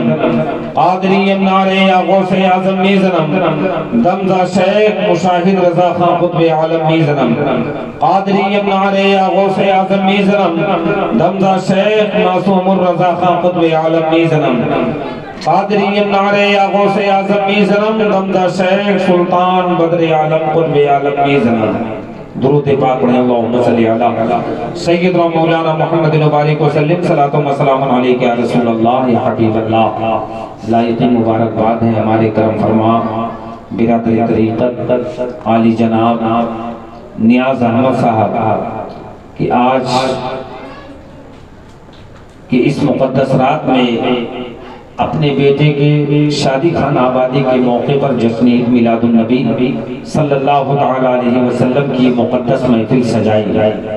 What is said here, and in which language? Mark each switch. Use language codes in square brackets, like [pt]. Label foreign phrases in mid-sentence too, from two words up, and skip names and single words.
[fa] قادری منارے یا غوث اعظم میزنم، دمدہ شیخ مشاہد رضا خان قطب عالم میزنم، قادری منارے یا غوث اعظم میزنم، دمدہ شیخ معصوم الرضا خان قطب عالم میزنم، قادری منارے یا غوث اعظم میزنم، دمدہ شیخ سلطان بدر عالم قطب عالم میزنم۔ [ur] درود پاک پڑھیں، [ar] اللہم صلی علی سیدنا مولانا محمد مبارک وسلم، صلاۃ و سلام علیک یا رسول اللہ یا حبیب اللہ۔ [ur] لائق مبارکباد ہیں ہمارے کرم فرما برادر طریقت عالی جناب نیاز احمد صاحب کہ آج کی اس مقدس رات میں اپنے بیٹے کے شادی خانہ آبادی کے موقع پر جشن عید میلاد النبی [ar] صلی اللہ تعالیٰ علیہ وسلم [ur] کی مقدس محفل سجائی گئی۔